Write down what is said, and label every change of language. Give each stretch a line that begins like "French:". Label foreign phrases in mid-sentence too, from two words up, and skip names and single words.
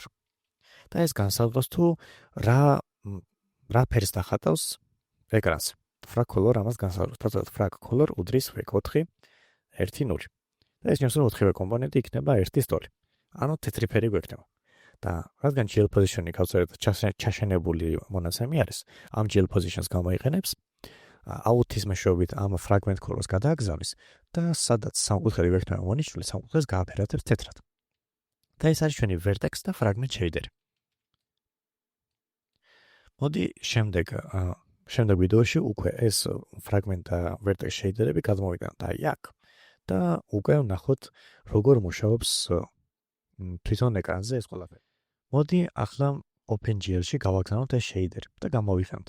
Georgian: და ეს განსაზღვრავს თუ რა ფერს დახატავს ეკრანს.
English: frag color
Georgian: ამას განსაზღვრავს. დავწერთ
English: frag color
Georgian: უდრის
English: vec4 1.0.
Georgian: და ეს ნიშნავს, რომ 4-ვე კომპონენტი იქნება 1 სტოლი. ანუ თეთრი ფერი გვექნება. და რადგან
English: gl position-ი
Georgian: გავწერეთ ჩაშენებული მონაცემი არის, ამ
English: gl position-ს
Georgian: გამოიყენებს out-ის მეშვეობით ამ
English: fragment color-ს
Georgian: გადააგზავნის და სადაც სამკუთხედი ვექნება მონიშნული, სამკუთხედს გააფერადებს თეთრად. და ეს არის ჩვენი
English: vertex და fragment shader-ი.
Georgian: მოდი შემდეგ ვიდეოში უკვე ეს
English: fragment და vertex shader-ები
Georgian: გადმოვიტანოთ აი აქ და უკვე ვნახოთ როგორ მუშაობს თვითონ ეკრანზე ეს ყველაფერი. მოდი ახლა OpenGL-ში გავაგზავნოთ ეს შეიდერი და გამოვიხსენოთ.